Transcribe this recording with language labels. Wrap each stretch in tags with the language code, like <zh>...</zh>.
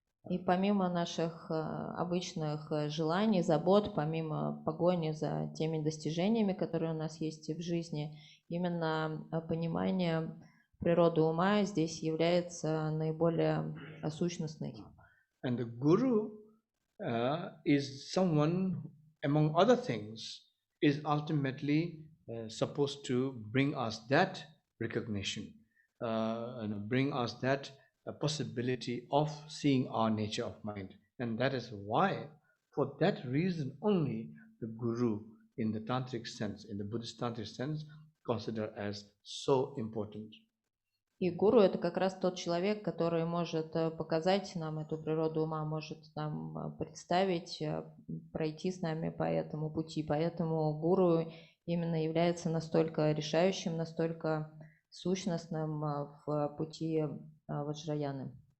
<ru>И помимо наших обычных желаний, забот, помимо погони за теми достижениями, которые у нас есть в жизни, именно понимание природы ума здесь является наиболее сущностной.</ru> <en>And the Guru is someone, among other things, is ultimately supposed to bring us that recognition, and bring us that possibility of seeing our nature of mind. And that is why, for that reason only, the Guru, in the tantric sense, in the Buddhist tantric sense, considered as so important.</en> <ru>И гуру — это как раз тот человек, который может показать нам эту природу ума, может нам представить, пройти с нами по этому пути. Поэтому гуру именно является настолько решающим, настолько сущностным в пути Ваджраяны.</ru>